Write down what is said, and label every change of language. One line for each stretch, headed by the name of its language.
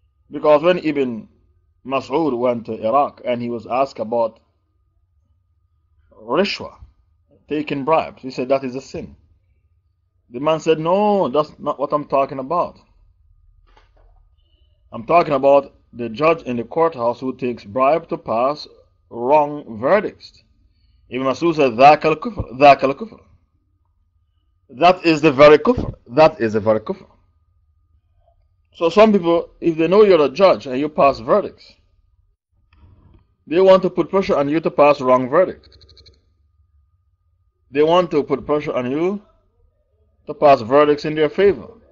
English: Because when Ibn Mas'ud went to Iraq and he was asked about rishwa, taking bribes, he said that is a sin. The man said, no, that's not what I'm talking about. I'm talking about the judge in the courthouse who takes bribe to pass wrong verdicts. Ibn Mas'ud said,
Arabic: ذاك الكفر, ذاك الكفر.
English: That is the very kufr. That is the very kufr. So some people, if they know you're a judge and you pass verdicts, they want to put pressure on you to pass wrong verdicts. They want to put pressure on you to pass verdicts in their favor.